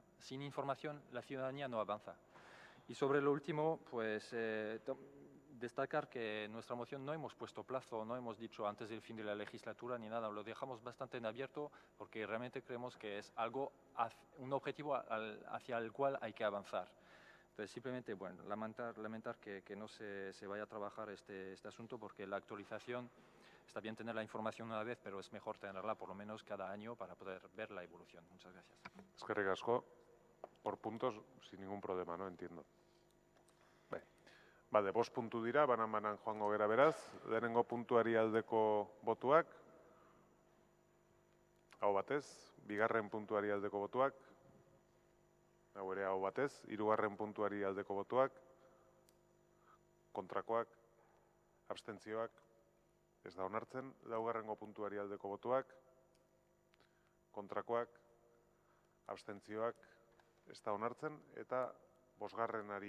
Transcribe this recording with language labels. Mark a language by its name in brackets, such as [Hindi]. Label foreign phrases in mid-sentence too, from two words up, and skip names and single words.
[Spanish] Sin información, la ciudadanía no avanza. Y sobre lo último, pues destacar que en nuestra moción no hemos puesto plazo, no hemos dicho antes del fin de la legislatura ni nada, lo dejamos bastante en abierto porque realmente creemos que es algo, un objetivo hacia el cual hay que avanzar. Entonces, simplemente, bueno, lamentar que no se vaya a trabajar este asunto porque la actualización, está bien tener la información una vez, pero es mejor tenerla por lo menos cada año para poder ver la evolución. Muchas gracias. [Basque] Eskerrik asko, [Spanish] por puntos, sin ningún problema, ¿no? Entiendo. [Basque] Bale, 5 puntu dira, banan joango gera beraz, lehenengo puntuari aldeko botuak, hau batez, bigarren puntuari aldeko botuak, hau ere hau batez, hirugarren puntuari aldeko botuak, kontrakoak, abstentzioak, ez da onartzen, laugarrengo puntuari aldeko botuak, kontrakoak, abstentzioak, ez da onartzen, eta 5.